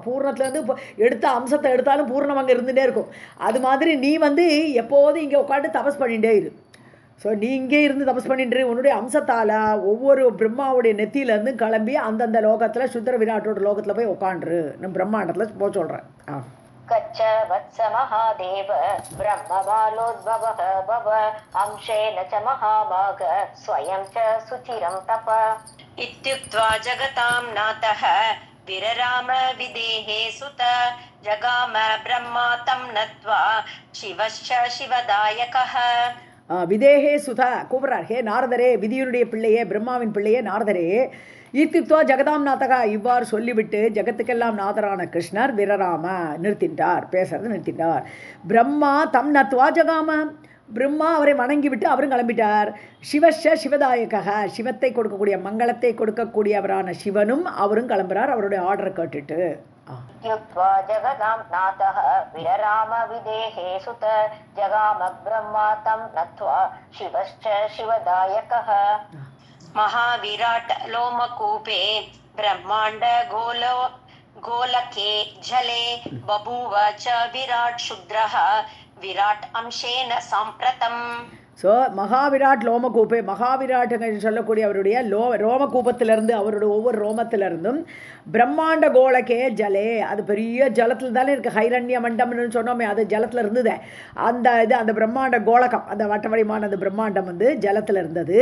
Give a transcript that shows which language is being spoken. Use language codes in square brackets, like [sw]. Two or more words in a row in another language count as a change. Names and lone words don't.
[ta] பூர்ணத்துலேருந்து எடுத்த அம்சத்தை எடுத்தாலும் பூர்ணம் அங்கே இருந்துகிட்டே இருக்கும். அது மாதிரி நீ வந்து எப்போதும் இங்கே உட்காந்து தபஸ் பண்ணிகிட்டே இரு. ஸோ நீ இங்கே இருந்து தபஸ் பண்ணிட்டு உன்னுடைய அம்சத்தால் ஒவ்வொரு பிரம்மாவுடைய நெத்தியிலேருந்து கிளம்பி அந்தந்த லோகத்தில் சுந்தர விராட்டோட லோகத்தில் போய் உட்காந்துரு, நம்ம பிரம்மாண்டத்தில் போக சொல்கிறேன். [sa] गच्छ वत्स महादेव ब्रह्मबालोद्भवः भव अंशेन च महाभाग स्वयं च सुचिरं तप. इत्युक्त्वा जगतां नाथः विरराम विदेहे सुत जगाम ब्रह्मा तं नत्वा शिवश्च शिवदायकः. विदेहे सुत [ta] கூப்பிட்றார். ஹே நாரதரே, விதியனுடைய பிள்ளையே, பிரம்மாவின் பிள்ளையே நாரதரே. [sa] इत्युक्त्वा जगतां नाथः, [ta] இவ்வாறு சொல்லிவிட்டு ஜெகத்துக்கெல்லாம் நாதரான கிருஷ்ணர் விரராம நிறுத்தின்றார், பேசுறது நிறுத்தின்றார். [sa] ब्रह्मा तं नत्वा जगाम, [ta] பிரம்மா அவரை வணங்கிவிட்டு அவரும் கிளம்பிட்டார். [sa] शिवश्च शिवदायकः, [ta] சிவத்தை கொடுக்கக்கூடிய மங்களத்தை கொடுக்கக்கூடியவரான சிவனும் அவரும் கிளம்புறார் அவருடைய ஆர்டரை கேட்டுட்டு. [sa] युक्त्वा जगदां नाथः विरराम विदेहे सुत जगाम ब्रह्मा तं नत्वा शिवश्च शिवदायकः. महाविराट लोमकूपे ब्रह्माण्ड गोलके जले बभूव च विराट शुद्रः विराट अंशेन साम्प्रतम्. [ta] ஸோ [sa] महाविराट् लोमकूपे, [ta] மகாவிராட்டுன்னு சொல்லக்கூடிய அவருடைய ரோமகூபத்திலிருந்து, அவருடைய ஒவ்வொரு ரோமத்திலிருந்தும் [sa] ब्रह्माण्ड गोलके जले, [ta] அது பெரிய ஜலத்தில் தானே இருக்குது. ஹைரண்ய மண்டம்னு சொன்னோமே, அது ஜலத்தில் இருந்தது. அந்த பிரம்மாண்ட கோலகம், அந்த வட்டவடிமான அந்த பிரம்மாண்டம் ஜலத்தில் இருந்தது.